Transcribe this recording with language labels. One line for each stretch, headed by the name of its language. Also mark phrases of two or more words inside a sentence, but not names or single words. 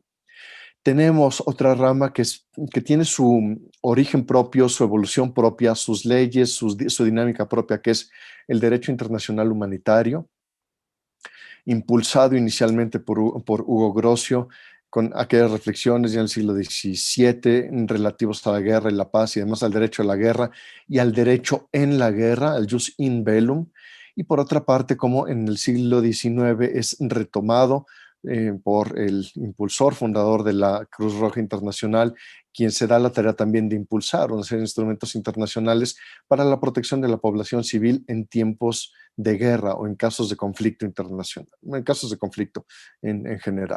Spanish: Tenemos otra rama que tiene su origen propio, su evolución propia, sus leyes, su dinámica propia, que es el derecho internacional humanitario, impulsado inicialmente por Hugo Grocio, con aquellas reflexiones ya en el siglo XVII relativos a la guerra y la paz y además al derecho a la guerra y al derecho en la guerra, el
Latin: jus in bellum,
Spanish: y por otra parte, como en el siglo XIX es retomado por el impulsor, fundador de la Cruz Roja Internacional, quien se da la tarea también de impulsar una serie de instrumentos internacionales para la protección de la población civil en tiempos de guerra o en casos de conflicto internacional, en casos de conflicto en general.